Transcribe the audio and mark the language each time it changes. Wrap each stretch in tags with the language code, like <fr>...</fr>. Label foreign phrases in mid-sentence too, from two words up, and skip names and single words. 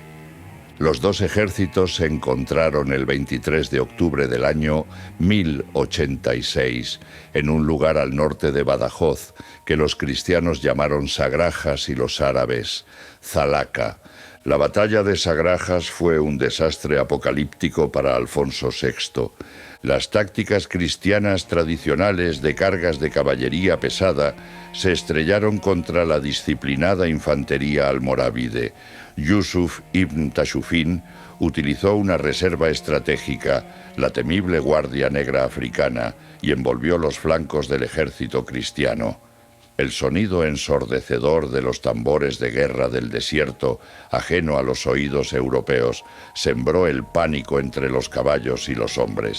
<es>Los dos ejércitos se encontraron el 23 de octubre del año 1086 en un lugar al norte de Badajoz que los cristianos llamaron Sagrajas y los árabes Zalaca. La batalla de Sagrajas fue un desastre apocalíptico para Alfonso VI. Las tácticas cristianas tradicionales de cargas de caballería pesada se estrellaron contra la disciplinada infantería almorávide. Yusuf ibn Tashufin utilizó una reserva estratégica, la temible Guardia Negra africana, y envolvió los flancos del ejército cristiano. El sonido ensordecedor de los tambores de guerra del desierto, ajeno a los oídos europeos, sembró el pánico entre los caballos y los hombres.</es>